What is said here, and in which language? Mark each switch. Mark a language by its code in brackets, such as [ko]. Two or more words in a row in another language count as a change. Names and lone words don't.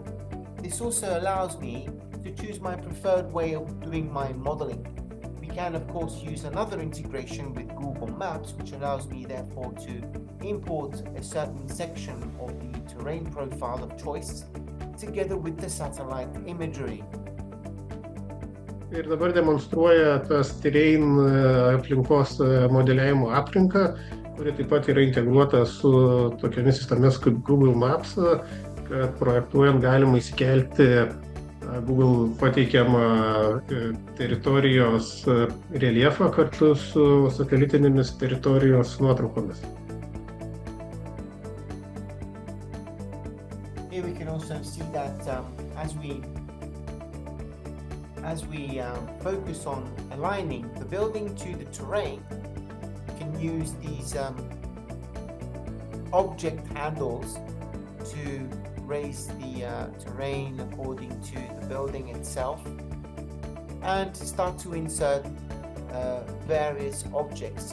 [en] This also allows me to choose my preferred way of doing my modeling. We can, of course, use another integration with Google Maps, which allows me, therefore, to import a certain section of the terrain profile of choice together with the satellite imagery. [lt] Ir dabar demonstruoja tas terrain aplinkos modeliavimo aplinką, kuri taip pat yra integruota su tokiamis sistemomis kaip Google Maps, kad projektuojant galima įsikelti Google pateikiamą teritorijos reljefą kartu su satelitinėmis teritorijos nuotraukomis. [en] Here we can also see that as we focus on aligning the building to the terrain, we can use these object handles to raise the terrain according to the building itself and start to insert various objects.